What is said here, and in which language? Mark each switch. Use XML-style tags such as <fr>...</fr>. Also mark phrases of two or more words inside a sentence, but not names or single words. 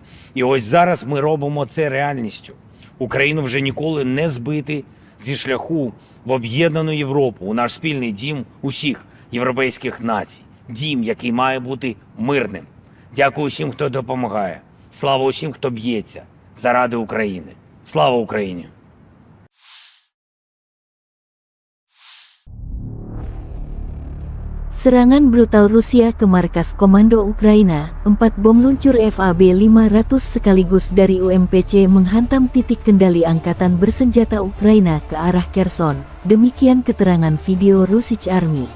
<uk>І ось зараз ми робимо це реальністю. Україну вже ніколи не збити зі шляху в об'єднану Європу, у наш спільний дім усіх європейських націй. Дім, який має бути мирним. Дякую усім, хто допомагає. Слава усім, хто б'ється заради України. Слава Україні!</uk> <id>Serangan brutal Rusia ke markas komando Ukraina, 4 bom luncur FAB-500 sekaligus dari UMPC menghantam titik kendali angkatan bersenjata Ukraina ke arah Kherson, demikian keterangan video Russian Army.</id>